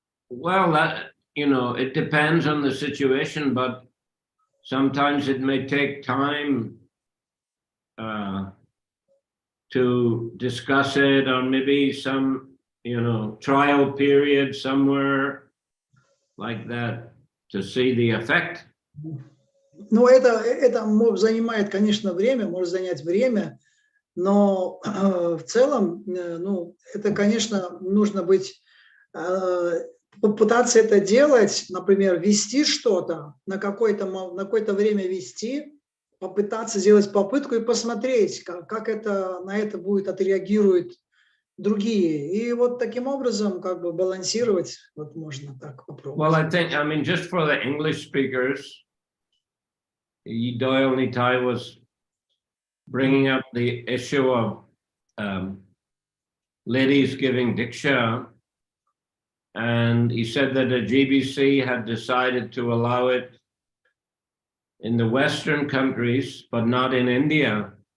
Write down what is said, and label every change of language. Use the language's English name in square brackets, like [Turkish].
[English] Well, that, it depends on the situation, but sometimes it may take time to discuss it, or maybe some, trial period somewhere like that to see the effect. [Russian] Ну, это занимает, конечно, время, может занять время, но в целом, ну, это, конечно, нужно быть, попытаться это делать, например, вести что-то, на какое-то время вести, попытаться сделать попытку и посмотреть, как на это отреагируют другие. И вот таким образом как бы балансировать, вот можно так попробовать. [English] Well, I mean, just for the English speakers, Doyle Nitai was bringing up the issue of ladies giving diksha, and he said that the GBC had decided to allow it in the Western countries, but not in India.